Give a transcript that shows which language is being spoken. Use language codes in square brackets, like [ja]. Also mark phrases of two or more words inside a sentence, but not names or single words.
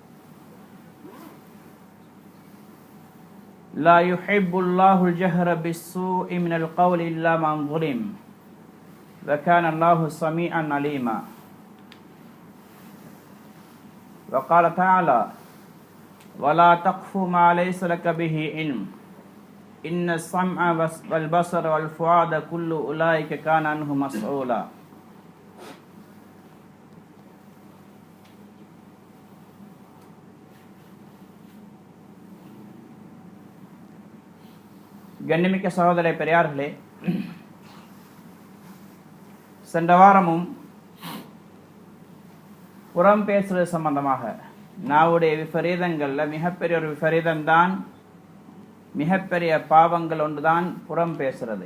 [ar] لا يحب الله الجهر بالسوء من القول إلا من ظلم وكان الله سميعا عليما. وقال تعالى ولا تقف ما ليس لك به علم إن السمع والبصر والفؤاد كل أولئك كان عنه مسؤولا. [ta] கண்ணிமிக்க சகோதர பெரியார்களே, சென்ற வாரமும் புறம் பேசுறது சம்பந்தமாக நாவுடைய விபரீதங்கள்ல மிகப்பெரிய ஒரு விபரீதம்தான், மிகப்பெரிய பாவங்கள் ஒன்றுதான் புறம் பேசுறது.